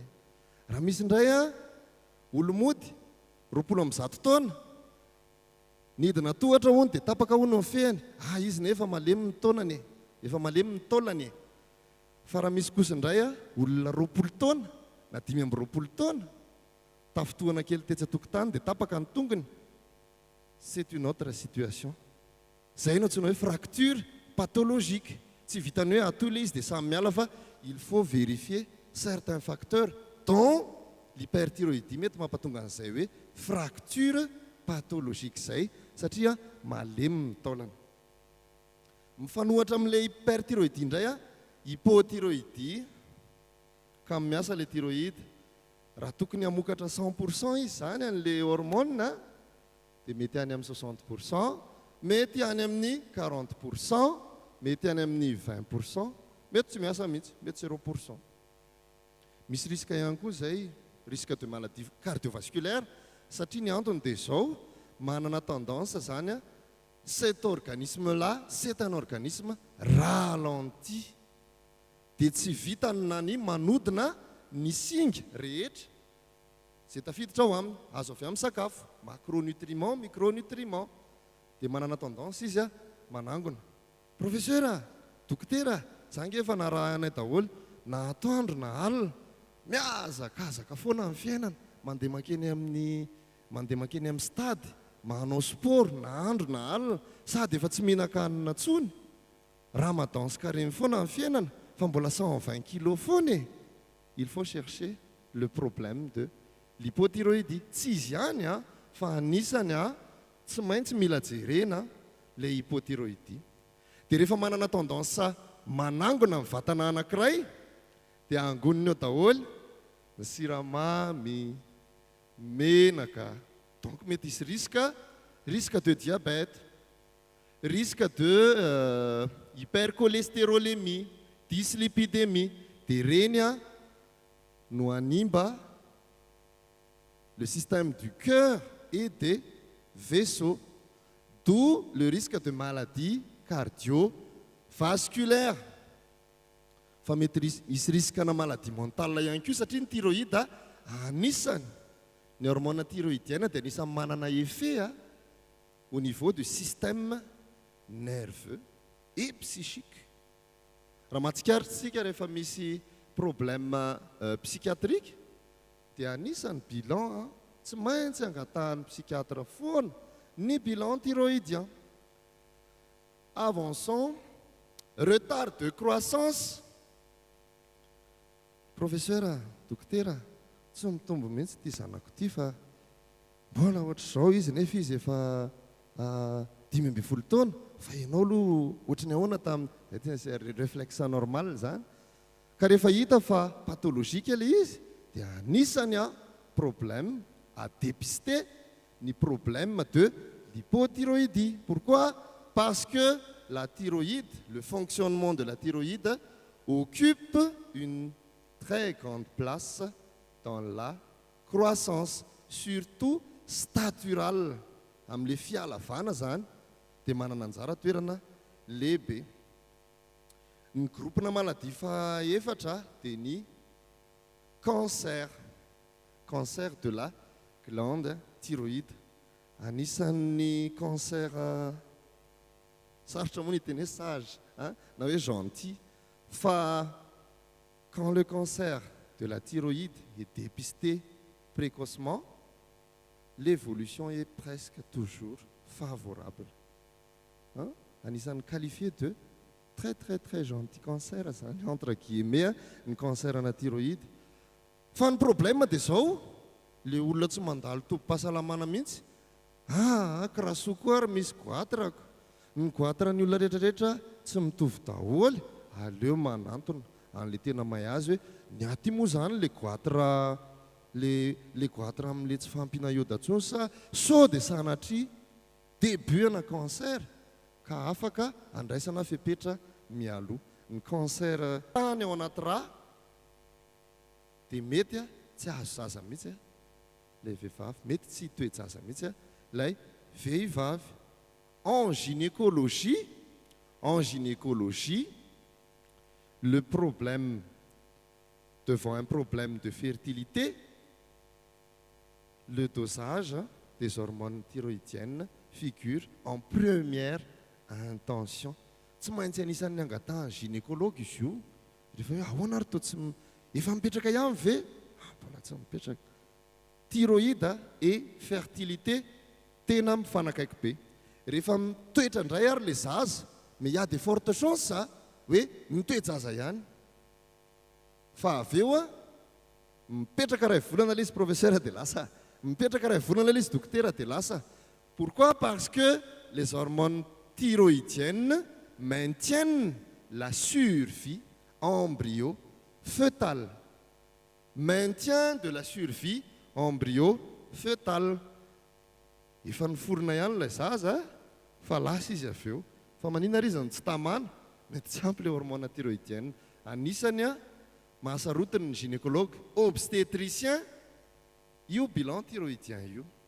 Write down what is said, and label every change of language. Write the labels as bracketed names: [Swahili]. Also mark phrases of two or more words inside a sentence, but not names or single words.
[Malagasy] Raha misy indray olomody 20 taona nidina tohatra hono dia tapaka hono ny fehany, izy nefa malemy ny taolany. Fa raha misy kosa indray olona 20 taona na 5 taona tafotoana kely tetsy atokotany dia tapaka ny tongony, [French] c'est une autre situation. [Malagasy] Zay no antsoina hoe [French] fracture pathologique. [Malagasy] Tsy vitany hoe atole izy dia samy miala fa [French] il faut vérifier certains facteurs dont l'hyperthyroïdie [Malagasy] mety mampatonga an'izay hoe [French] fracture pathologique [Malagasy] zay satria malemy ny taolana. Mifanohatra amin'ilay hyperthyroïdie indray hypothyroïdie ka miasa ilay thyroïde. Raha tokony hamokatra 100% izy zany an'ilay hormone dia mety any amin'ny 60%, mety any amin'ny 40%, mety any amin'ny 20%, mety tsy miasa mihitsy, mety 0%. Misy risque ihany koa zay [French] risque de maladie cardiovasculaire [Malagasy] satria ny antony dia zao manana tendance zany [French] cet organisme là c'est un organisme ralenti [Malagasy] dia tsy vitany na ny manodina ny singa rehetra zay tafiditra ao aminy, azo avy amin'ny sakafo, [French] macronutriments, micronutriments, [Malagasy] dia manana tendance izy manangona. Professeur, dokotera, zange efa narahanay daholo na atoandro na alina miazakazaka foana amin'ny fiainana, mandeha makeny amin'ny stady, manao sport na andro na alina, sady efa tsy mihinan-kanina intsony, ramadan sy carême foana amin'ny fiainana, fa mbola 120 kilos foana. [French] Il faut chercher le problème de l'hypothyroïdie. [Malagasy] Tsy izy ihany fa anisany tsy maintsy mila jerena [French] le hypothyroïdie. [Malagasy] Dia rehefa manana tendance manangona ny vatana anankiray dia angoniny eo daholo ny siramamy, menaka. [French] Donc [Malagasy] mety hisy [French] risque de diabète, risque de hypercholestérolémie, dyslipidémie. [Malagasy] Dia reny no animba [French] le système du cœur et des vaisseaux, d'où le risque de maladie cardiovasculaire. [Malagasy] Fa mety hisy risque-na [French] maladie mentale [Malagasy] ihany koa satria ny thyroïde anisany ny [French] hormone thyroïdienne [Malagasy] dia anisany manana [French] effet au niveau du système nerveux et psychique. [Malagasy] Raha mahatsikaritsika rehefa misy [French] problème psychiatrique [Malagasy] dia anisany bilan tsy maintsy angatahan'ny psychiatre foana ny [French] bilan thyroïdien. Avançons, retard de croissance. Professeur, [Malagasy] dokotera, tsy mitombo mihitsy ty zanako ty fa mbola ohatr'izao izy nefa izy efa 15 taona, fa ianao aloha ohatrany ahoana tamin'ny [French] réflexe normal [Malagasy] zany. Ka rehefa hita fa pathologique ilay izy dia anisany [French] problème à dépister [Malagasy] ny [French] problème de l'hypothyroïdie. Pourquoi? Parce que la thyroïde, le fonctionnement de la thyroïde occupe une très grande place dans la croissance, surtout staturale. [Malagasy] Amin'le fialavana zany dia manana anjara toerana lehibe. Ny groupena maladie fa efatra dia ny [French] cancer de la glande thyroïde. [Malagasy] Anisan'ny cancer sarotra moa ny teny hoe sage na hoe gentil, fa [French] quand le cancer de la thyroïde est dépisté précocement, l'évolution est presque toujours favorable. Anisan'ny qualifié de très très très gentil cancer zany entre guillemets ny cancer ana thyroïde. [Malagasy] Fa ny problème dia zao, le olona tsy mandalo topo-pahasalamana mihitsy. Kirahasoa koa ary misy goatrako. Ny goatra ny olona rehetrarehetra tsy mitovy daholo. Aleo manantona an'le tena mahay azy hoe ny aty moa zany le goatra amin'le tsy fampiana ioda intsony sa dia sanatria début ana cancer ka afaka andraisana fepetra mialoha. Ny cancer tany ao anaty rà dia mety tsy azo zaza mihitsy ilay vehivavy, mety tsy hitoejaza mihitsy ilay vehivavy. [French] En gynécologie, le problème, devant un problème de fertilité, le dosage des hormones thyroïdiennes figure en première intention. [Malagasy] Tsy maintsy anisan'ny angatahany gynécologue izy io. Rehefa hoe ahoana ary toa tsy efa mipetraka ihany ve? Mbola tsy mipetraka. [French] Thyroïde et fertilité [Malagasy] tena mifanakaiky be. Rehefa mitoetra indray ary le zaza, [French] mais y a de fortes chances [Malagasy] hoe mitoejaza ihany. Fa avy eo mipetraka ray volana ilay izy professeur dia lasa, mipetraka ray volana ilay izy docteur dia lasa. [French] Pourquoi? Parce que les hormones thyroïdiennes maintiennent la survie embryo-fœtale. Maintien de la survie embryo-fœtale. [Malagasy] Efa niforona ihany ilay zaza fa lasa izy avy eo. Fa maninona ry izany tsy tamana? Mety tsy ampy ilay hormone thyroïdienne. Anisany mahasarotiny ny [French] gynécologue obstétricien [Malagasy] io [French] bilan thyroïdien [Malagasy] io.